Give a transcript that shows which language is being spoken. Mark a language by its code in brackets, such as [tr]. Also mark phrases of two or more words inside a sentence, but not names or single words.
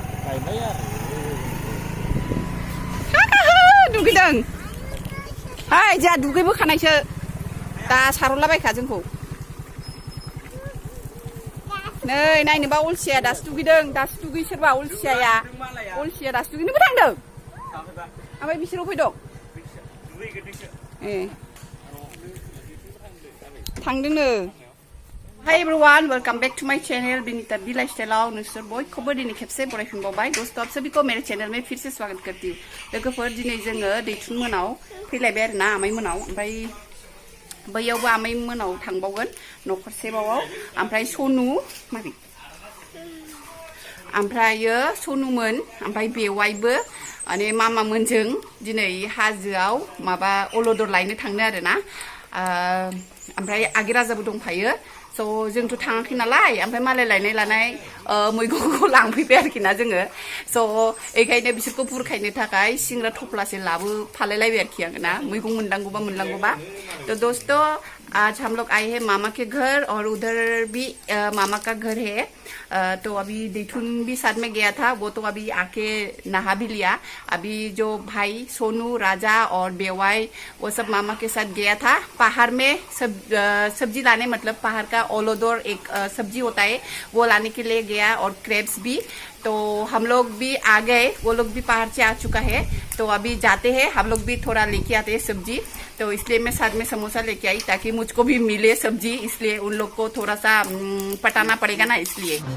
[brx] दुगैदों हाय जोंहा दुगैबोखानायसो दा सारहरलाबायखा जोंखौ नै नायनोबा अलसिया दासो दुगैदों दासो दुगै सोरबा अलसिया दासो दुगैनोबो थांदों ओमफ्राय बिसोर अफाय दं ए थांदोंनो [en] Hi everyone, welcome back to my channel [brx] बिनीता बी लाइफस्टाइलाव नोंसोर बयखौबो दिनै खेबसे बरायफिनबावबाय [hi] दोस्तों आप सभी को मेरे चैनल में फिर से स्वागत करती हूँ [brx] लोगोफोर दिनै जोङो दैथुन मोनाव फैलायबाय आरोना आमाइ मोनाव ओमफ्राय बैयावबो आमाइ मोनाव थांबावगोन नखरसेबावआव ओमफ्राय सनु माबि ओमफ्रायो सनुमोन ओमफ्राय बेवाइबो माने मामा मोनजों दिनै हाजोआव माबा अलदर लायनो थांनो आरोना ओमफ्राय आगे राजाबो दंफायो स' जोंथ' थाङाखै नालाय ओमफ्राय मालाय लायनाय मैगंखौ लांफैबाय आरोखि ना जोङो स' बेखायनो बिसोरखौ बुरखायनो थाखाय सिंग्रा थफ्लासे लाबोफालायलायबाय आरोखि आङो ना मैगं मोनलांगौबा [hi] तो दोस्तों आज हम लोग आए हैं मामा के घर और उधर भी मामा का घर है तो अभी दैथुन भी साथ में गया था वो तो अभी आके नहा भी लिया अभी जो भाई सोनू राजा और बेवाई वो सब मामा के साथ गया था पहाड़ में सब्जी लाने मतलब पहाड़ का ओलोदोर एक सब्जी होता है वो लाने के लिए गया और क्रेब्स भी तो हम लोग भी आ गए वो लोग भी पहाड़ से आ चुका है तो अभी जाते हैं हम लोग भी थोड़ा लेके आते हैं सब्जी तो इसलिए मैं साथ में समोसा लेके आई ताकि मुझको भी मिले सब्जी इसलिए उन लोग को थोड़ा सा पटाना पड़ेगा ना इसलिए